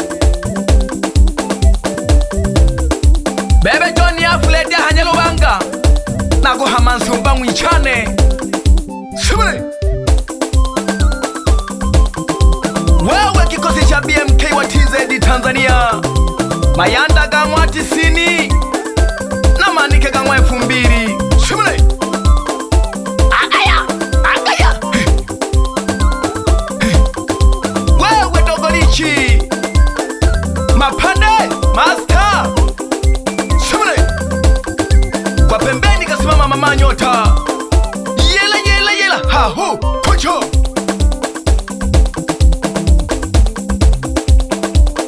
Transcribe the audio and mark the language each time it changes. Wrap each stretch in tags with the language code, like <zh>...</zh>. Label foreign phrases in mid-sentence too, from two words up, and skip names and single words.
<suk>Bebe Johnny afulete hanyelo banga. Nago hamansumba mwichane. Simile.</suk> <sw>Wewe kikosi cha BMK wa TZ Tanzania.</sw> <suk>Mayanda gamwa 90 na manike gamwa 2000. Simile. Agaya, agaya.</suk> <sw>Wewe dogolichi. Mapande, master.</sw> <suk>Simile.</suk> <sw>Kwa pembeni kasimama mama nyota. Yela yela yela. Ha hu. Pucho.</sw>